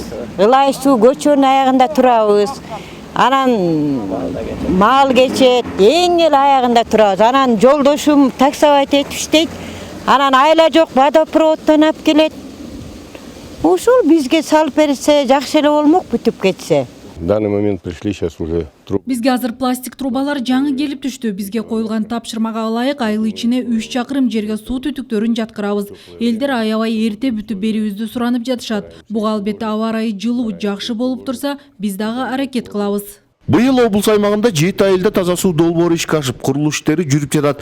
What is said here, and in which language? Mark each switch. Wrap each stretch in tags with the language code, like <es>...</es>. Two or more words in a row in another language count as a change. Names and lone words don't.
<ky>Ылай суу көчөнүн аягында турабыз. Анан мал кечет, эң эле аягында турабыз. Анан жолдошум таксовать этип иштейт. Анан айла жок, водопроводдон алып келет. Ушул бизге салып берсе жакшы эле болмок, бүтүп кетсе.</ky> <ru>В данный момент пришли сейчас уже трубы.</ru> <ky>Бизге азыр пластик трубалар жаңы келип түштү. Бизге коюлган тапшырмага ылайык айыл ичине 3 чакырым жерге суу түтүктөрүн жаткырабыз. Элдер аябай эрте бүтүп берүүбүздү суранып жатышат. Буга албетте аба ырайы жылуу жакшы болуп турса, биз дагы аракет кылабыз. Быйыл облус аймагында 7 айылда таза суу долбоору ишке ашып, курулуш иштери жүрүп жатат.</ky>